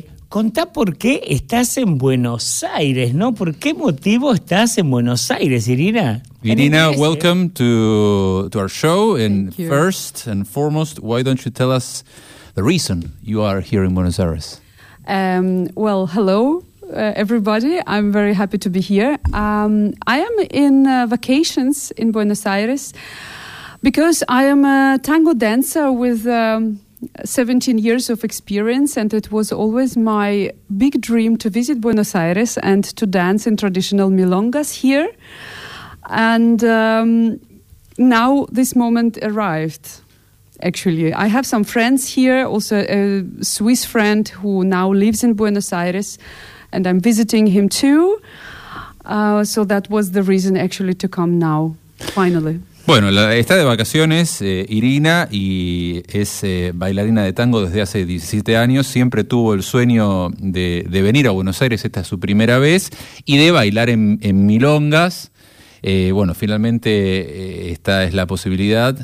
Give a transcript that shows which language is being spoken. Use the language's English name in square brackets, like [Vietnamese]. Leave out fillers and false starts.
[Spanish] contá por qué estás en Buenos Aires, ¿no? ¿Por qué motivo estás en Buenos Aires, Irina? [English] Irina, welcome to our show. And first and foremost, why don't you tell us the reason you are here in Buenos Aires? Well, hello, everybody. I'm very happy to be here. I am in vacations in Buenos Aires because I am a tango dancer with... 17 years of experience, and it was always my big dream to visit Buenos Aires and to dance in traditional milongas here. And now this moment arrived, actually. I have some friends here, also a Swiss friend who now lives in Buenos Aires, and I'm visiting him too. So that was the reason actually to come now, finally. [Spanish] Bueno, está de vacaciones Irina y es bailarina de tango desde hace 17 años. Siempre tuvo el sueño de venir a Buenos Aires, esta es su primera vez, y de bailar en milongas. Bueno, finalmente esta es la posibilidad.